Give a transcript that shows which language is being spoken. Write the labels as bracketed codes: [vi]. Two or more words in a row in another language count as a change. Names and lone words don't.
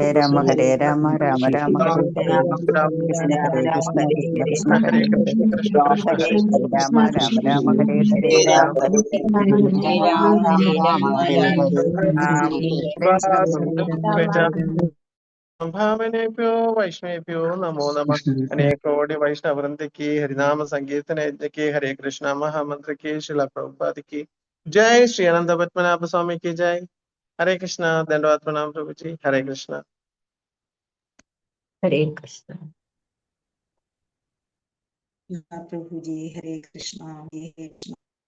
[sa] ഹരേ രാമ രാമ രാമ ഹരേ ഹരേ കൃഷ്ണ ഹരേ കൃഷ്ണ കൃഷ്ണ കൃഷ്ണ ഹരേ ഹരേ ഹരേ കൃഷ്ണ കൃഷ്ണ കൃഷ്ണ ഹരേ കൃഷ്ണ ഹരേ രാമ രാമ രാമ ഹരേ ഹരേ രാമ ഹരേ ഭാവനേഭ്യോ വൈഷ്ണവേഭ്യോ നമോ നമഃ. അനേകോടി വൈഷ്ണവൃന്ദ [hi] की हरिनाम संकीर्तन यज्ञ की हरे कृष्णा महामंत्र की शिला प्रभुपाद की जय. श्री अनंत पद्मनाभ स्वामी की जय. हरे कृष्णा. दंडवत प्रणाम प्रभु जी. हरे कृष्णा. हरे कृष्ण प्रभु जी. हरे कृष्णा.